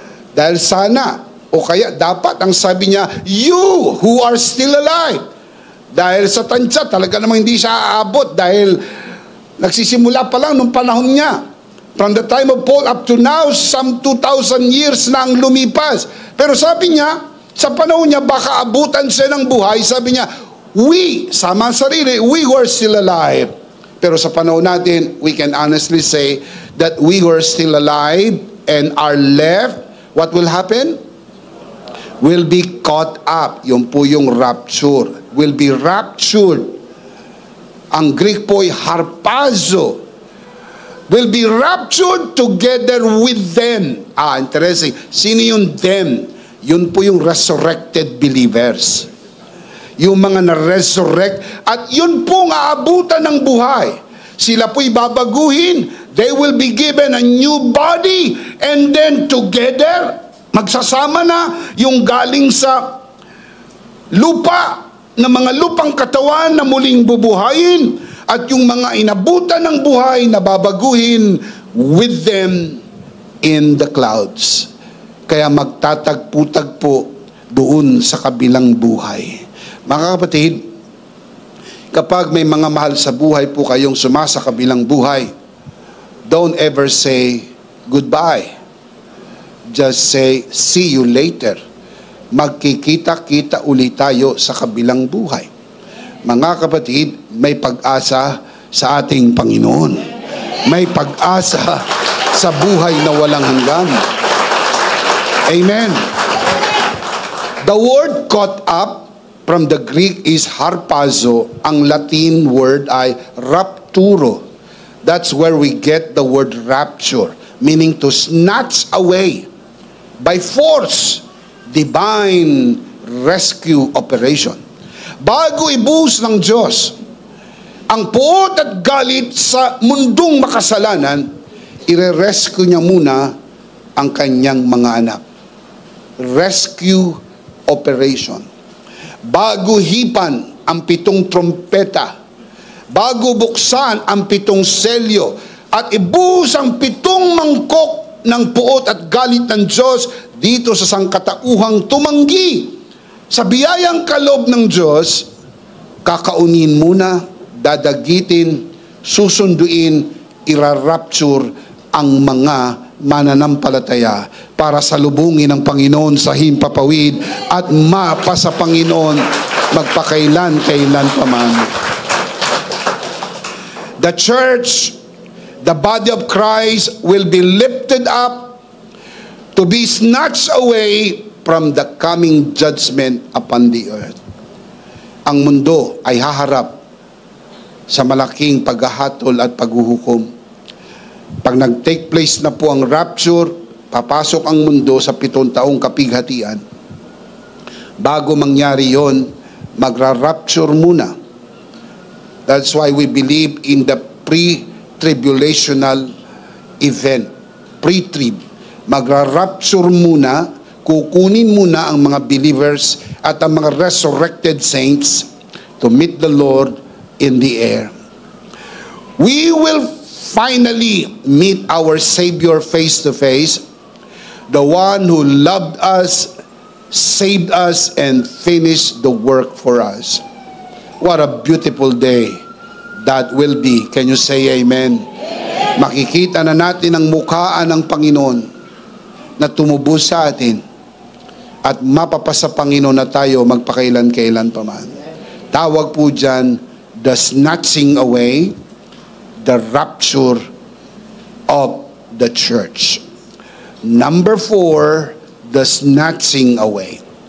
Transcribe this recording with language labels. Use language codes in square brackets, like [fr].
[tl] Dahil sana, o kaya dapat ang sabi niya, [en] you who are still alive. [tl] Dahil sa tansya, talaga namang hindi siya aabot dahil nagsisimula pa lang nung panahon niya. [en] From the time of Paul up to now, some 2,000 years [tl] na ang lumipas. Pero sabi niya, sa panahon niya, baka abutan siya ng buhay. Sabi niya, [en] we, [tl] sama sarili, [en] we who are still alive. [tl] Pero sa panahon natin, [en] we can honestly say that we who are still alive and are left, what will happen? Will be caught up. [tl] Yun po yung rapture. [en] Will be raptured. [tl] Ang Greek po ay harpazo. [en] Will be raptured together with them. [tl] Interesting. Sino yung them? Yun po yung resurrected believers. Yung mga na-resurrect. At yun pong aabutan ng buhay. Sila po'y babaguhin. [en] They will be given a new body. [tl] And then together, magsasama na yung galing sa lupa, na mga lupang katawan na muling bubuhayin, at yung mga inabutan ng buhay na babaguhin [en] with them in the clouds. [tl] Kaya magtatagpo-tagpo doon sa kabilang buhay. Mga kapatid, kapag may mga mahal sa buhay po kayong sumasa kabilang buhay, [en] don't ever say goodbye. Just say, see you later. [tl] Magkikita-kita ulit tayo sa kabilang buhay. Mga kapatid, may pag-asa sa ating Panginoon. May pag-asa sa buhay na walang hanggan. [en] Amen. The word caught up, from the Greek is harpazo. [tl] Ang Latin word ay rapturo. [en] That's where we get the word rapture, meaning to snatch away by force, divine rescue operation. [tl] Bago ibuhos ng Diyos ang puot at galit sa mundong makasalanan, ire-rescue niya muna ang kanyang mga anak. [en] Rescue operation. [tl] Bago hipan ang 7 trompeta, bago buksan ang 7 selyo, at ibuhos ang 7 mangkok ng puot at galit ng Diyos dito sa sangkatauhang tumanggi sa biyayang kaloob ng Diyos, kakaunin muna, dadagitin, susunduin, irarapture ang mga mananampalataya para salubungin ng Panginoon sa himpapawid at mapa sa Panginoon magpakailan-kailan pa man. [en] The church, the body of Christ, will be lifted up to be snatched away from the coming judgment upon the earth. [tl] Ang mundo ay haharap sa malaking paghahatol at paghuhukom. Pag nag-take place na po ang rapture, papasok ang mundo sa 7 taong kapighatian. Bago mangyari yon, magra-rapture muna. [en] That's why we believe in the pre-tribulational event. [tl] Pre-trib. Magra-rapture muna, kukunin muna ang mga believers at ang mga resurrected saints [en] to meet the Lord in the air. We will finally meet our Savior face to face, the one who loved us, saved us, and finished the work for us. What a beautiful day that will be. Can you say amen? [tl] Makikita na natin ang mukhaan ng Panginoon na tumubos sa atin at mapapasa Panginoon na tayo magpakailan-kailan pa man. Tawag po dyan, [en] the snatching away, the rapture of the church. Number 4, the snatching away.